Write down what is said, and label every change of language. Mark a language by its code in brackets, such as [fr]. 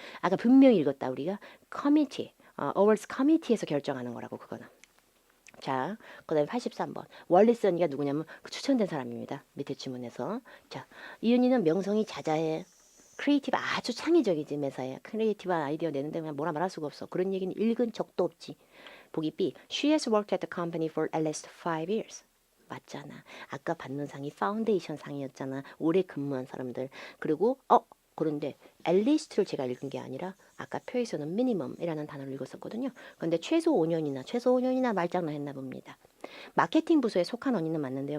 [ko] 아까 분명히 읽었다 우리가. Committee, Awards Committee에서 결정하는 거라고 그거는. 자, 그 다음에 83번. 월리스 언니가 누구냐면 그 추천된 사람입니다. 밑에 지문에서. 자, 이 언니는 명성이 자자해. 크리에이티브 아주 창의적이지 매사에. 크리에이티브한 아이디어 내는데 그냥 뭐라 말할 수가 없어. 그런 얘기는 읽은 적도 없지. 보기 B. [en] She has worked at the company for at least 5 years. [ko] 맞잖아. 아까 받는 상이 파운데이션 상이었잖아. 오래 근무한 사람들. 그리고 그런데 at least를 제가 읽은 게 아니라 아까 표에서는 minimum이라는 단어를 읽었었거든요. 근데 최소 5년이나 말장난 했나 봅니다. 마케팅 부서에 속한 언니는 맞는데요.